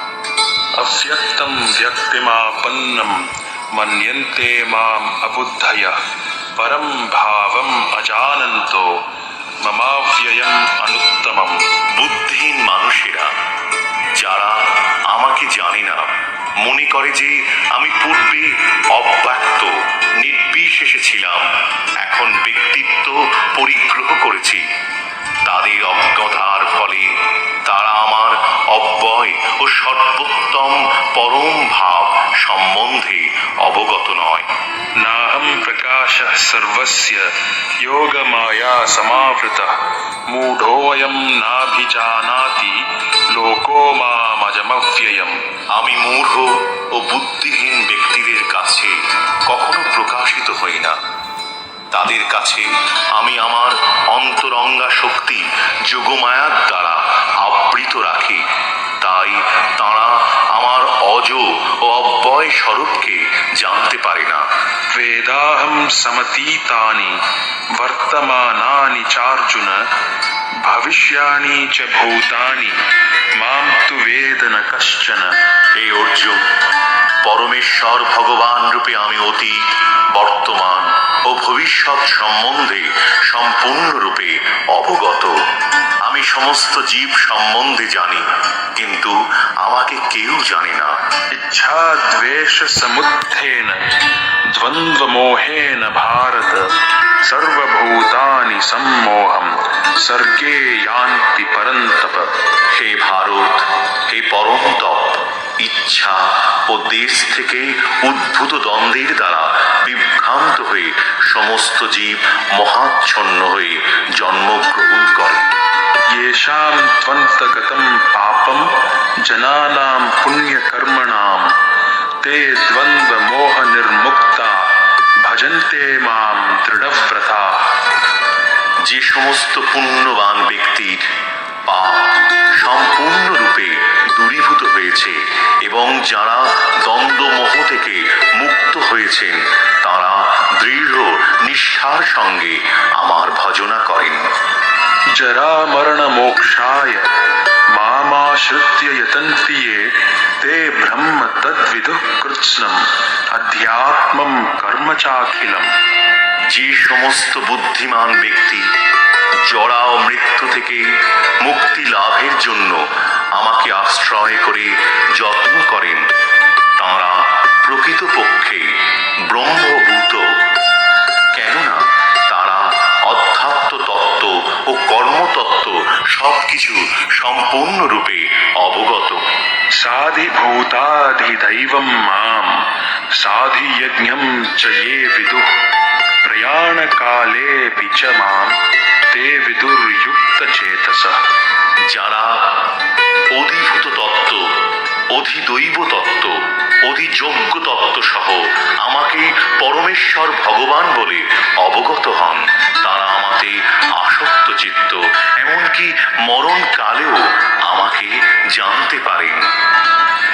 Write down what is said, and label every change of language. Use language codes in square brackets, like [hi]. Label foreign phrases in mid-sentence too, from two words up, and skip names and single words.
[sa] अव्यक्तं व्यक्तिमापन्नं मन्यन्ते माम् अबुद्धयः परं भावम् अजानन्तो ममाव्ययम् अनुत्तमम्। [bn] বুদ্ধিহীন মানুষেরা যারা আমাকে জানে না মনে করে যে আমি পূর্বে অব্যক্ত নির্বিশেষে ছিলাম, এখন ব্যক্তিত্ব পরিগ্রহ করেছি। তাদের অজ্ঞতার ফলে তারা আমার অব্যয় ও সর্বোত্তম পরম ভাব সম্বন্ধে অবগত নয়। [sa] नाहं प्रकाशः सर्वस्य योगमाया समावृतः मूढोऽयं नाभिजानाति लोको मामजमव्ययम्। [bn] আমি মূঢ় ও বুদ্ধিহীন ব্যক্তিদের কাছে কখনো প্রকাশিত হই না। তাদের কাছে আমি আমার অন্তরঙ্গা শক্তি যোগমায়ার দ্বারা আবৃত রাখি, তাই তারা আমার অজ ও অব্যয় স্বরূপকে জানতে পারে না। [sa] वेदाहं समतीतानि वर्तमानानि चार्जुन भविष्यानि च भूतानि मां तु वेद न कश्चन। [bn] হে অর্জুন, পরমেশ্বর ভগবান রূপে আমি অতীত, বর্তমান ও ভবিষ্যৎ সম্বন্ধে সম্পূর্ণরূপে অবগত। আমি সমস্ত জীব সম্বন্ধে জানি, কিন্তু আমাকে কেউ জানে না। [sa] इच्छा द्वेष समुत्थेन द्वन्द्वमोहेन भारत सर्वभूतानि सम्मोहं सर्गे यान्ति परन्तप। [bn] হে ভারত, হে পরম তপ, ইচ্ছা ও দেশ থেকে উদ্ভূত দ্বন্দ্বের দ্বারা বিভ্রান্ত হয়ে সমস্ত জীব মহাচ্ছন্ন হয়ে জন্মগ্রহণ করে। [sa] येषां त्वन्तगतं पापं जनानां पुण्यकर्मणां ते द्वन्द्वमोहनिर्मुक्ता भजन्ते मां दृढव्रता। [bn] যে সমস্ত পুণ্যবান ব্যক্তির পাপ সম্পূর্ণরূপে দূরীভূত হয়েছে এবং যারা দ্বন্দ্বমোহ থেকে মুক্ত হয়েছেন, তারা দৃঢ় নিষ্ঠার সঙ্গে আমার ভজনা করেন। [sa] जरामरणमोक्षाय मामाश्रित्य यतन्ति ये ते ब्रह्म तद्विदुः कृत्स्नम् अध्यात्मं कर्म चाखिलम्। [bn] যে সমস্ত বুদ্ধিমান ব্যক্তি জরা ও মৃত্যু থেকে মুক্তি লাভের জন্য আমাকে আশ্রয় করে যত্ন করেন, তাঁরা প্রকৃতপক্ষে ব্রহ্মভূত। কেননা তারা অধ্যাত্ম তত্ত্ব ও কর্মতত্ত্ব সবকিছু সম্পূর্ণরূপে অবগত। [sa] साधिभूताधिदैवं मां साधियज्ञं च ये विदुः प्रयाणकालेऽपि च मां ते विदुर्युक्तचेतसः। [bn] যারা অধিভূত তত্ত্ব, অধিদৈব তত্ত্ব, অধিযোগ্য তত্ত্ব সহ আমাকে পরমেশ্বর ভগবান বলে অবগত হন, তারা আমাতে আসক্ত চিত্ত, এমনকি মরণকালেও আমাকে জানতে পারেন।